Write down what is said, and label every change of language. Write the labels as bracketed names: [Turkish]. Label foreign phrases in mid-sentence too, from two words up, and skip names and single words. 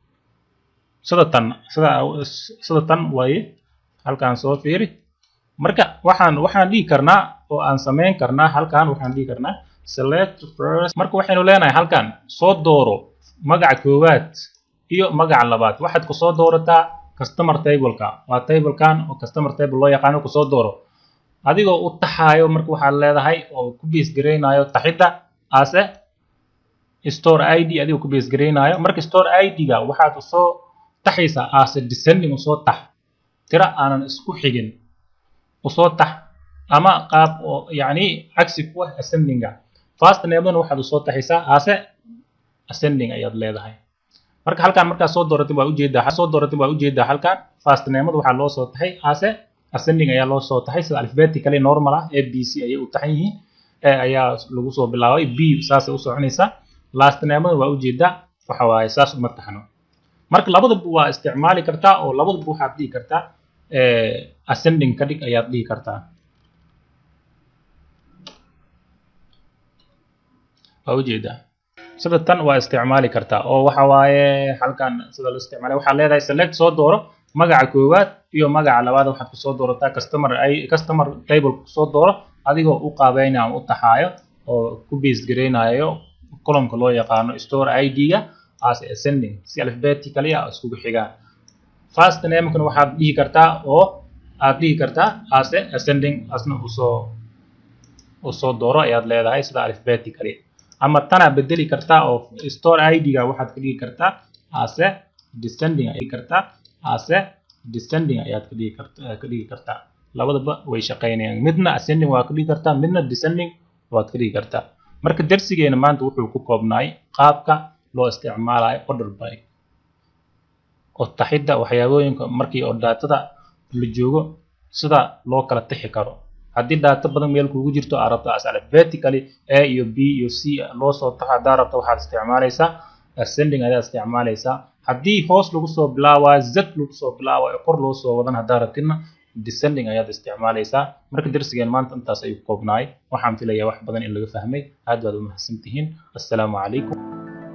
[Somali] sida tan waaye halkan soo fiiri marka waxaan dhihi karnaa oo aan sameyn karnaa halkan waxaan dhihi karnaa [English] select first [Somali] marka waxaynu leenahay halkan soo dooro magaca koowaad iyo magaca labaad waxaad ku soo doorataa [English] customer table-ka [Somali] waa table-kan oo customer table loo yaqaan ku soo dooro adigoo u taxayo marka waxaad leedahay oo ku base gareynayo taxida [English] as a store ID [Somali] adigoo ku base gareynayo marka store ID-ga waxaad soo taxaysaa [English] as a descending [Somali] soo tax tira aanan isku xigin soo tax ama qaab oo yaani cagsi ku ah ascending-ga [English] first name-na [Somali] waxaad soo taxaysaa [English] as a ascending [Somali] ayaad leedahay marka halkan marka soo dooratay waa ujeedaa halkan [English] first name-da [Somali] waxa loo soo taxay [English] as a ascending [Somali] ayaa loo soo taxay sida alphabetically normal ah ABC ayay u taxan yihiin ayaa lagu soo bilaabay B saas u soconaysa [English] last name-da [Somali] waa ujeedaa waxa waaye saas uma taxano marka labadaba waa isticmaali kartaa oo labadaba waxaad dhihi kartaa ascending ka dhig ayaad dhihi kartaa waa ujeedaa sida tan waa isticmaali kartaa oo waxa waaye halkan sida loo isticmaalay waxa leedahay select soo dooro magaca koowaad iyo magaca labaad waxaad ku soo doorataa [English] customer table [Somali] ku soo dooro adigoo u qaabeynaya u taxaayo oo ku base gareynayo column-ka loo yaqaano store ID-ga [English] as ascending [Somali] si alphabetically isku xigaan [English] first name-kuna [Somali] waxaad dhihi kartaa oo aad dhihi kartaa [English] as ascending [Somali] asna u soo dooro ayaad leedahay sida alphabetically ama tana bedeli kartaa oo store ID-ga waxaad ka dhigi kartaa [English] as a descending [Somali] ayaad ka dhigi kartaa labadaba way shaqaynayaan midna ascending waa ka dhigi kartaa midna descending waad ka dhigi kartaa marka darsigeena maanta wuxuu ku koobnaay qaabka loo isticmaalayo [English] order by [Somali] oo taxida waxyaabooyinka markii oo daatada la joogo sida loo kala tixi karo haddii data badan meel kugu jirto aad rabto [English] as alphabetically [Somali] A iyo B iyo C loo soo taxo hadaa rabto waxaad isticmaalaysaa ascending ayaad isticmaalaysaa haddii hoos lagu soo bilaabayo z lagu soo bilaabayo kor loo soo wadan hadaa rabtina descending ayaad isticmaalaysaa marka darsigeen maanta intaas ayuu koobnaay waxaan filayaa wax badan in laga fahmay aad baad u mahadsantihiin [Arabic] assalaamu calaykum